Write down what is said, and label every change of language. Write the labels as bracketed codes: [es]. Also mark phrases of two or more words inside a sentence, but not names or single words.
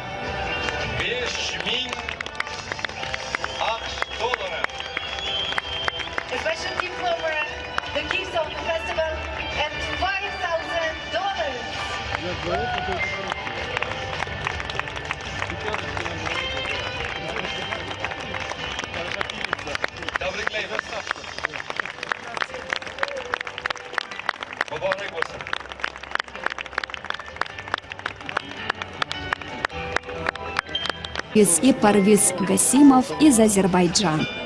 [uz] $5000 AQSh. [en] A special diploma, the gifts of the festival, and $5000. [uz] Tabriklaymiz. Muborak bo'lsin. [ru] и Парвиз Гасимов из Азербайджана.